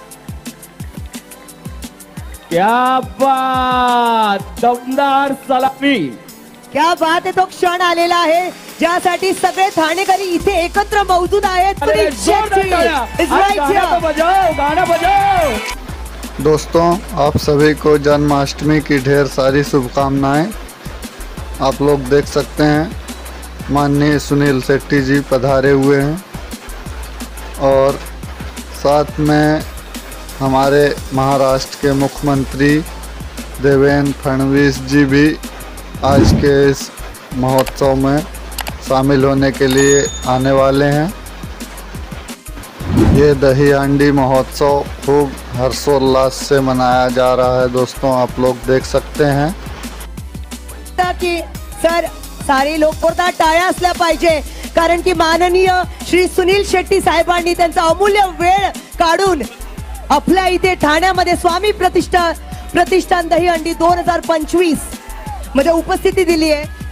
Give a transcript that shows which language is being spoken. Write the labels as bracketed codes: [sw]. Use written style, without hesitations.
[hi] क्या बात, दमदार सलामी। क्या बात [mr] आहे, तो क्षण आलेला आहे ज्यासाठी सगळे ठाणेकरी इथे एकत्र मौजूद आहेत। [hi] गाना बजाओ। दोस्तों, आप सभी को जन्माष्टमी की ढेर सारी शुभकामनाएं। आप लोग देख सकते हैं माननीय सुनील शेट्टी जी पधारे हुए हैं और साथ में हमारे महाराष्ट्र के मुख्यमंत्री देवेंद्र फडणवीस जी भी आज के इस महोत्सव में शामिल होने के लिए आने वाले हैं। ये दही हांडी महोत्सव खूब हर्षोल्लास से मनाया जा रहा है दोस्तों, आप लोग देख सकते हैं। [mr] की सर, सारे लोक जोरदार टाळ्या असल्या पाहिजे, कारण की माननीय श्री सुनील शेट्टी साहेबांनी त्यांचा अमूल्य वेळ काढून आपल्या इथे ठाण्यामध्ये स्वामी प्रतिष्ठान दहीहंडी 2025 मध्ये उपस्थिती दिली आहे।